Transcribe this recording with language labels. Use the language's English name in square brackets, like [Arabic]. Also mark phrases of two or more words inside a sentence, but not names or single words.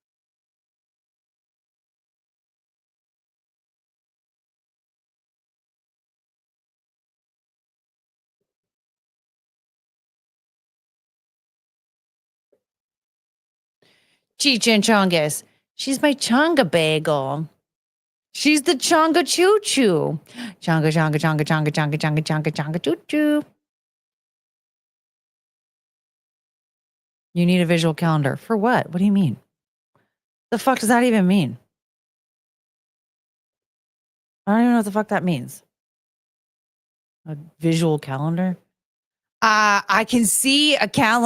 [English] Cheech and Chungus. She's my Chunga bagel. She's the Chunga choo choo. Chunga, chunga, chunga, chunga, chunga, chunga, chunga, chunga, choo choo. You need a visual calendar. For what? What do you mean? The fuck does that even mean? I don't even know what the fuck that means. A visual calendar? I can see a calendar.